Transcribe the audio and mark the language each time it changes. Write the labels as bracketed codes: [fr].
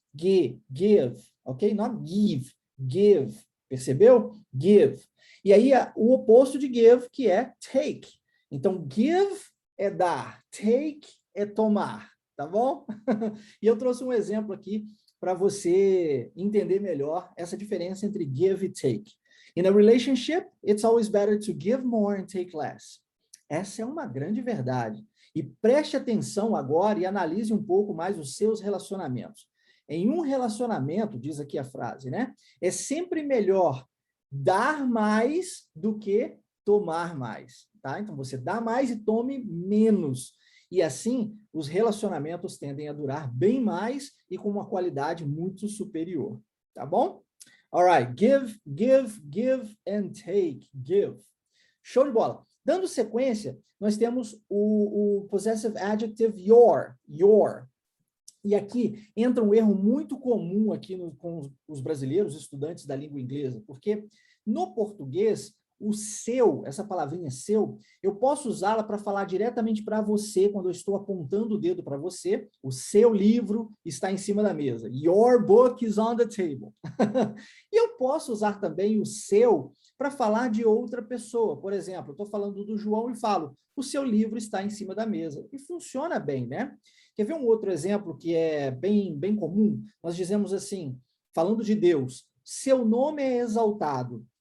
[en] Give, ok? Not give, give. [pt] Percebeu? [en] Give. [pt] E aí, o oposto de give, que é take. Então, give é dar, take é tomar, tá bom? E eu trouxe um exemplo aqui para você entender melhor essa diferença entre give e take. [en] In a relationship, it's always better to give more and take less. [pt] Essa é uma grande verdade. E preste atenção agora e analise um pouco mais os seus relacionamentos. Em um relacionamento, diz aqui a frase, né? É sempre melhor dar mais do que tomar mais, tá? Então, você dá mais e tome menos. E assim, os relacionamentos tendem a durar bem mais e com uma qualidade muito superior, tá bom? [en] All right, give and take, give. [pt] Show de bola. Dando sequência, nós temos o possessive adjective your. E aqui entra um erro muito comum aqui com os brasileiros, estudantes da língua inglesa, porque no português, o seu, essa palavrinha seu, eu posso usá-la para falar diretamente para você, quando eu estou apontando o dedo para você, o seu livro está em cima da mesa. [en] Your book is on the table. [pt] E eu posso usar também o seu para falar de outra pessoa. Por exemplo, eu estou falando do João e falo, o seu livro está em cima da mesa. E funciona bem, né? Quer ver um outro exemplo que é bem comum? Nós dizemos assim, falando de Deus, seu nome é exaltado.